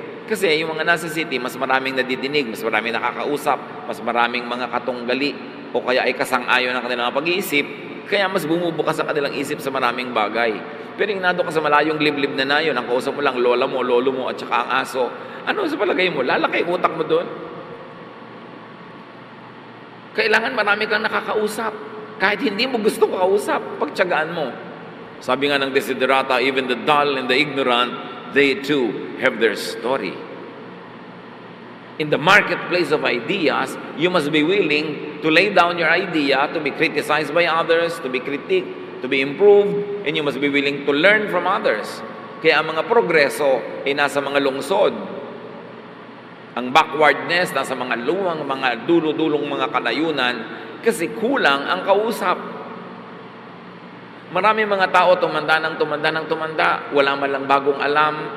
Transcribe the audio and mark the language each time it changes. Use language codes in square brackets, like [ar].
[tl] Kasi yung mga nasa city, mas maraming nadidinig, mas maraming nakakausap, mas maraming mga katunggali, o kaya ay kasang-ayon ng kanilang pag-iisip, kaya mas bumubukas ang kanilang isip sa maraming bagay. Pero yung nado ka sa malayong liblib na nayon, ang kausap mo lang lola mo, lolo mo, at saka ang aso, ano sa palagay mo? Lalaki utak mo doon? Kailangan marami kang nakakausap. Kahit hindi mo gusto kausap, pagtiyagaan mo. Sabi nga ng [en] Desiderata, even the dull and the ignorant, they too have their story. In the marketplace of ideas, you must be willing to lay down your idea, to be criticized by others, to be critiqued, to be improved, and you must be willing to learn from others. [tl] Kaya ang mga progreso ay nasa mga lungsod. Ang backwardness, nasa mga luwang, mga dulo-dulong mga kanayunan, kasi kulang ang kausap. Marami mga tao tumanda ng tumanda, wala man lang bagong alam.